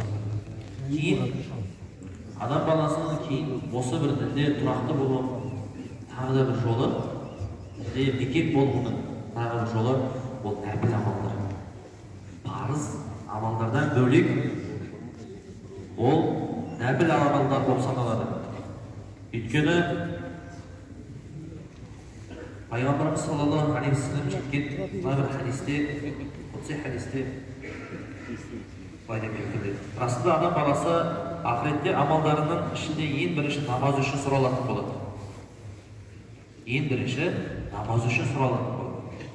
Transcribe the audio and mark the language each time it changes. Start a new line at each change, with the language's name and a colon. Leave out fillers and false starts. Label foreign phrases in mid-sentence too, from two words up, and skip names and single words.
Kazakh: Кейін адам баласының кейін осы бір дінде тұрақты болу тағы да бір жолы, бекем болуының тағы бір жолы ол нәпіл амалдар. Парыз амалдардан бөлек ол нәпіл амалдар болып саналады. Өйткені Пайғамбарымыз
Arabic: صلى الله عليه وسلم
Kazakh: жеткен бір хадисте, құдси хадисте былай деп келтірді. Расында адам баласы ақыретте амалдарының ішінде ең бірінші намаз үшін сұралатын болады. Ең бірінші намаз үшін сұралатын болады.